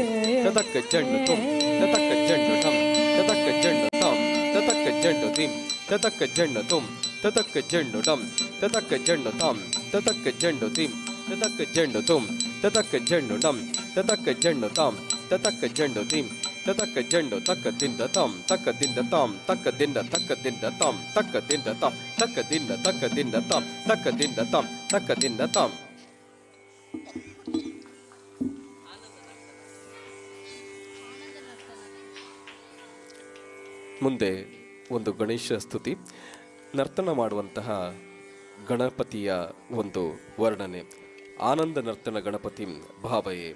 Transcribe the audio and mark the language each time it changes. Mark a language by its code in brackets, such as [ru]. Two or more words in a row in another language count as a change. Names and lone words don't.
[kn] ತದಕ್ಕ ಜಂಡು ತುಂ ತದಕ್ಕ ಜಂಡು ಟಂ ತದಕ್ಕ ಜಂಡು ತಾಂ ತದಕ್ಕ ಜಂಡು ದಿಂ ತದಕ್ಕ ಜಂಡು ತುಂ ತದಕ್ಕ ಜಂಡು ಟಂ ತದಕ್ಕ ಜಂಡು ತಾಂ ತದಕ್ಕ ಜಂಡು ದಿಂ ತದಕ್ಕ ಜಂಡು ತುಂ ತದಕ್ಕ ಜಂಡು ಟಂ ತದಕ್ಕ ಜಂಡು ತಾಂ ತದಕ್ಕ ಜಂಡು ದಿಂ ತದಕ್ಕ ಜಂಡು ತಕ್ಕ ದಿಂದ ತಾಂ ತಕ್ಕ ದಿಂದ ತಾಂ ತಕ್ಕ ದಿಂದ ತಕ್ಕ ದಿಂದ ತಾಂ ತಕ್ಕ ದಿಂದ ತಾಂ ತಕ್ಕ ದಿಂದ ತಕ್ಕ ದಿಂದ ತಾಂ ತಕ್ಕ ದಿಂದ ತಾಂ ತಕ್ಕ ದಿಂದ ತಾಂ. ಮುಂದೆ ಒಂದು ಗಣೇಶ ಸ್ತುತಿ, ನರ್ತನ ಮಾಡುವಂತಹ ಗಣಪತಿಯ ಒಂದು ವರ್ಣನೆ. [sa] ಆನಂದ ನರ್ತನ ಗಣಪತಿ ಭಾವಯೇ.